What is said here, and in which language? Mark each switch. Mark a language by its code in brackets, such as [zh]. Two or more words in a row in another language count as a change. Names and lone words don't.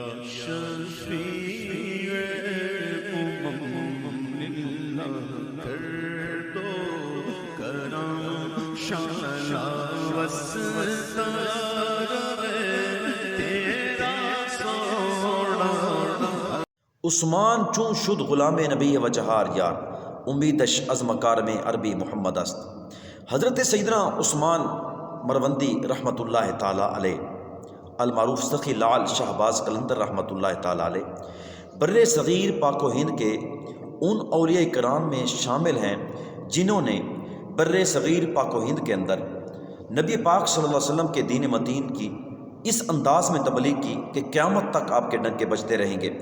[pa] شفیع للہ کر دو کرم شالا وستار تیرا سوڑا [fa] عثمان چون شد غلام نبی و جہار یار امیدش از مکارم عربی محمد است۔ [ur] حضرت سیدنا عثمان مروندی [ar] رحمۃ اللہ تعالی علیہ [ur] المعروف سخی لال شہباز قلندر [ar] رحمۃ اللہ تعالی علیہ [ur] بر صغیر پاک و ہند کے ان اولیاء کرام میں شامل ہیں جنہوں نے بر صغیر پاک و ہند کے اندر نبی پاک [ar] صلی اللہ علیہ وسلم [ur] کے دین متین کی اس انداز میں تبلیغ کی کہ قیامت تک آپ کے ڈنکے بجتے رہیں گے۔